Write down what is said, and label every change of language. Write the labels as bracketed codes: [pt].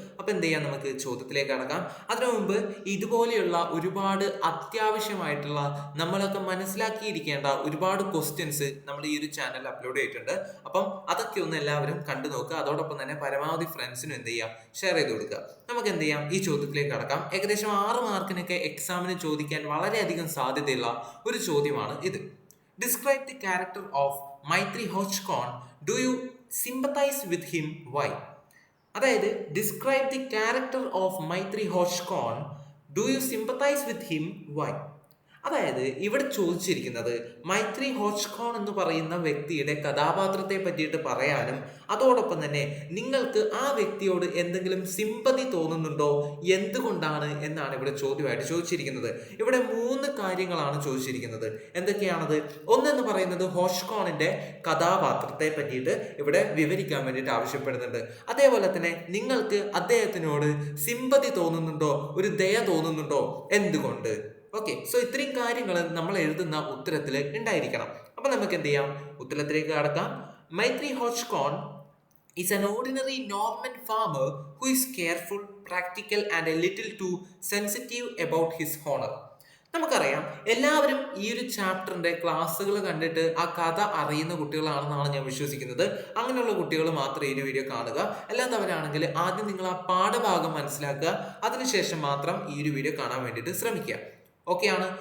[ml] അപ്പം എന്ത് ചെയ്യാം, നമുക്ക് ചോദ്യത്തിലേക്ക് കടക്കാം. അതിനു മുമ്പ് ഇതുപോലെയുള്ള ഒരുപാട് അത്യാവശ്യമായിട്ടുള്ള നമ്മളൊക്കെ മനസ്സിലാക്കിയിരിക്കേണ്ട ഒരുപാട് ക്വസ്റ്റ്യൻസ് നമ്മൾ ഈ ഒരു ചാനൽ അപ്ലോഡ് ചെയ്തിട്ടുണ്ട്. അപ്പം അതൊക്കെ ഒന്ന് എല്ലാവരും കണ്ടു നോക്കുക. അതോടൊപ്പം തന്നെ പരമാവധി ഫ്രണ്ട്സിനും എന്ത് ചെയ്യാം, ഷെയർ ചെയ്ത് കൊടുക്കുക. നമുക്ക് എന്ത് ചെയ്യാം, ഈ ചോദ്യത്തിലേക്ക് കടക്കാം. ഏകദേശം 6 മാർക്കിനൊക്കെ എക്സാമിന് ചോദിക്കാൻ വളരെയധികം സാധ്യതയുള്ള ഒരു ചോദ്യമാണ് ഇത്. [en] Describe the character of Maitri Hodgson. Do you sympathize with him? Why? അതായത് describe the character of Maitre Hauchecorne. Do you sympathize with him? Why? [ml] അതായത് ഇവിടെ ചോദിച്ചിരിക്കുന്നത് മൈത്രി ഹോഷ്കോൺ എന്ന് പറയുന്ന വ്യക്തിയുടെ കഥാപാത്രത്തെ പറ്റിയിട്ട് പറയാനും അതോടൊപ്പം തന്നെ നിങ്ങൾക്ക് ആ വ്യക്തിയോട് എന്തെങ്കിലും സിമ്പതി തോന്നുന്നുണ്ടോ, എന്തുകൊണ്ടാണ് എന്നാണ് ഇവിടെ ചോദ്യമായിട്ട് ചോദിച്ചിരിക്കുന്നത്. ഇവിടെ 3 കാര്യങ്ങളാണ് ചോദിച്ചിരിക്കുന്നത്. എന്തൊക്കെയാണത്? ഒന്നെന്ന് പറയുന്നത് ഹോഷ്കോണിന്റെ കഥാപാത്രത്തെ പറ്റിയിട്ട് ഇവിടെ വിവരിക്കാൻ വേണ്ടിയിട്ട് ആവശ്യപ്പെടുന്നുണ്ട്. അതേപോലെ തന്നെ നിങ്ങൾക്ക് അദ്ദേഹത്തിനോട് സിമ്പതി തോന്നുന്നുണ്ടോ, ഒരു ദയ തോന്നുന്നുണ്ടോ, എന്തുകൊണ്ട്? ഓക്കെ, സോ ഇത്രയും കാര്യങ്ങൾ നമ്മൾ എഴുതുന്ന ഉത്തരത്തിൽ ഉണ്ടായിരിക്കണം. അപ്പൊ നമുക്ക് എന്ത് ചെയ്യാം, ഉത്തരത്തിലേക്ക് കടക്കാം. [en] Maitre Hauchecorne is an ordinary Norman farmer who is careful, practical and a little too sensitive about his honor. [ml] നമുക്കറിയാം, എല്ലാവരും ഈ ഒരു ചാപ്റ്ററിന്റെ ക്ലാസ്സുകൾ കണ്ടിട്ട് ആ കഥ അറിയുന്ന കുട്ടികളാണെന്നാണ് ഞാൻ വിശ്വസിക്കുന്നത്. അങ്ങനെയുള്ള കുട്ടികൾ മാത്രം ഈ ഒരു വീഡിയോ കാണുക. അല്ലാത്തവരാണെങ്കിൽ ആദ്യം നിങ്ങൾ ആ പാഠഭാഗം മനസ്സിലാക്കുക, അതിനുശേഷം മാത്രം ഈ ഒരു വീഡിയോ കാണാൻ വേണ്ടിയിട്ട് ശ്രമിക്കുക. ഓക്കെയാണ്.